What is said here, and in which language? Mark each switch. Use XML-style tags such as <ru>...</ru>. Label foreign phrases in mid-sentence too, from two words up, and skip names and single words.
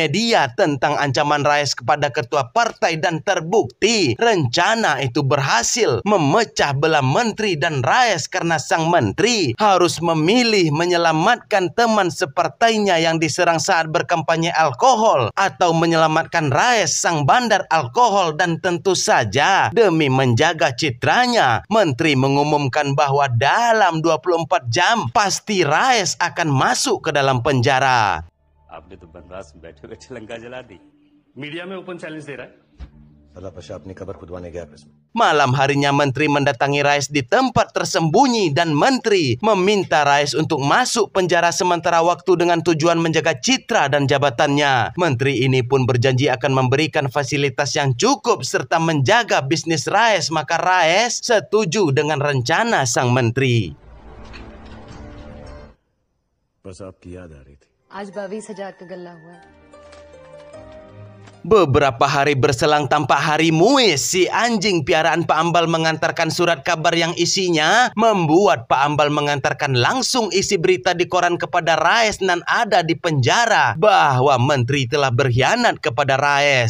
<id>media tentang ancaman Raes kepada ketua partai, dan terbukti rencana itu berhasil memecah belah menteri dan Raes karena sang menteri harus memilih menyelamatkan teman separtainya yang diserang saat berkampanye alkohol atau menyelamatkan Raes sang bandar alkohol. Dan tentu saja demi menjaga citranya, menteri mengumumkan bahwa dalam 24 jam pasti Raes akan masuk ke dalam penjara.</id> <hi>आपने तो बनवास में बैठे बैठे लंका जला दी. मीडिया में</hi> <en>open challenge</en> <hi>दे रहा है. साला पशा अपनी कबर खुदवाने गया इसमें.</hi> <id>Malam harinya menteri mendatangi Rais di tempat tersembunyi dan menteri meminta Rais untuk masuk penjara sementara waktu dengan tujuan menjaga citra dan jabatannya. Menteri ini pun berjanji akan memberikan fasilitas yang cukup serta menjaga bisnis Rais, maka Rais setuju dengan rencana sang menteri.</id> <hi>बस आपकी याद आ रही थी। आज 22,000 का गल्ला हुआ है।</hi> <id>Beberapa hari berselang tampak hari Muis, si anjing piaraan Pak Ambal mengantarkan surat kabar yang isinya membuat Pak Ambal mengantarkan langsung isi berita di koran kepada Rais nan ada di penjara bahwa menteri telah berkhianat kepada Rais.</id>